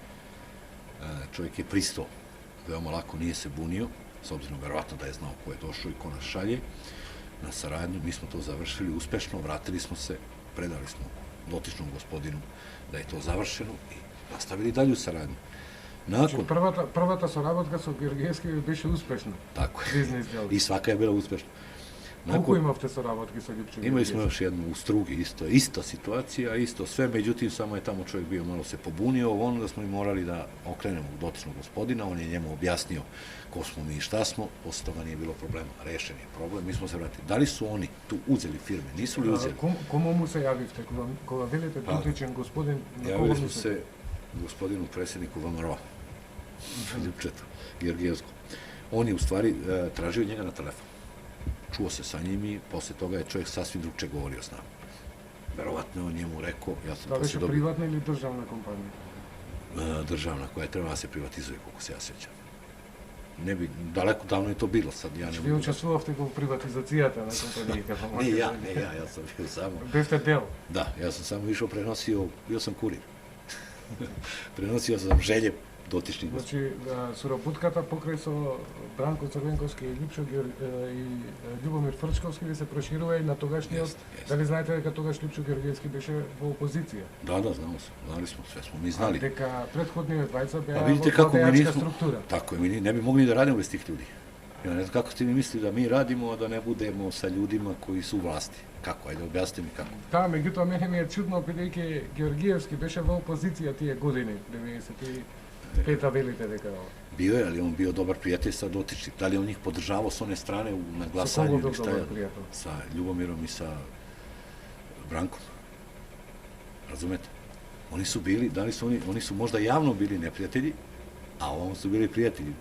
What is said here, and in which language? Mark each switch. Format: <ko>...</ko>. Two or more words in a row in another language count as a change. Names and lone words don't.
<sr>Čovjek je pristao, veoma lako, nije se bunio, s obzirom verovatno da je znao ko je došao i ko nas šalje na saradnju. Mi smo to završili uspešno, vratili smo se, predali smo dotičnom gospodinu da je to završeno i nastavili dalje u saradnju.</sr> <mk>Првата соработка со Георгиевски беше успешна.</mk> <sr>Tako je. I svaka je bila uspešna.</sr> <mk>Колку имавте соработки со Ljupčo Georgijevski?</mk> <sr>Imali smo još jednu u Strugi, ista situacija, isto sve, međutim, samo je tamo čovjek bio malo se pobunio, ono da smo i morali da okrenemo dotičnog gospodina, on je njemu objasnio ko smo mi i šta smo, posle toga nije bilo problema, rešen je problem, mi smo se vratili. Da li su oni tu uzeli firme, nisu li uzeli?</sr> <mk>Кому му се јавивте, kога велите дотичен господин?</mk> <sr>Javili smo se gospodinu predsjedniku VMRO, Ljupčetu Georgijevskom. On je u stvari tražio njega na telefon. Čuo se sa njim i posle toga je čovjek sasvim drugče govorio s nama. Verovatno je on njemu rekao, ja sam</sr> <mk>da беше приватна или државна компанија?</mk> <sr>Državna, koja je trebala da se privatizuje, koliko se ja sećam. Ne bi, daleko davno je to bilo, sad ja ne mogu...</sr> <mk>Ви учествувате у приватизацијата на компанији?</mk> <sr>Ne ja sam bio samo...</sr> <mk>Бисте дел?</mk> <sr>Da, ja sam samo išao, bio sam kurir. Prenosio sam želje dotičnih gospodina.</sr> <mk>Значи, соработката покрај со Бранко Црвенковски и Ljubomir Frčkovski ви се проширува и на тогашниот... Дали знаете дека тогаш Ljupčo Georgijevski беше во опозиција? Да,</mk> <sr>знали smo, sve smo mi znali.</sr> <mk>А дека предходниот двајца беа во владеачка структура.</mk> <sr>Tako je, mi ne bi mogli da radimo bez tih ljudi. Ja ne znam kako ste mi mislili da mi radimo, a da ne budemo sa ljudima koji su u vlasti. Kako? Ajde, objasnite mi kako.</sr> <mk>Да, меѓутоа мене ми е чудно, бидејќи Georgijevski беше во опозиција тие години, 95-та велите дека...</mk> <sr>Bio je, ali on bio dobar prijatelj sa dotičnim. Da li on njih podržavao s one strane na glasanju?</sr> <mk>Са кого био добар пријател?</mk> <sr>Sa Ljubomirom i sa Brankom. Razumete? Oni su bili, oni su možda javno bili neprijatelji, a ovom su bili prijatelji.</sr>